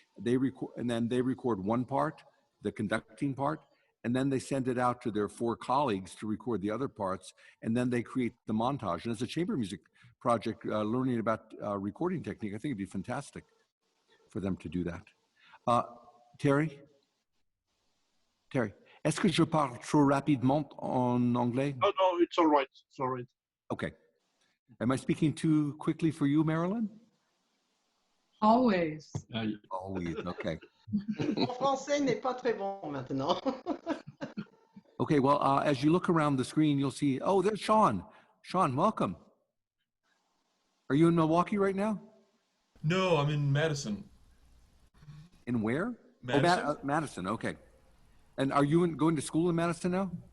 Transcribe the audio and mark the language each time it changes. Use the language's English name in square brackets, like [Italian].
[English] They record, and then they record one part, the conducting part, and then they send it out to their 4 colleagues to record the other parts, and then they create the montage. And as a chamber music project, learning about recording technique, I think it'd be fantastic for them to do that. [French] Terry, est-ce que je parle trop rapidement en anglais? [English] Oh, no, it's all right. It's all right. Okay. Am I speaking too quickly for you, Marilyn? Always. Always, okay. [French] Mon français n'est pas très bon maintenant. [English] Okay, well, as you look around the screen, you'll see, oh, there's Sean. Sean, welcome. Are you in Milwaukee right now? No, I'm in Madison. In where? Madison. Oh, Madison, okay. And are you going to school in Madison now?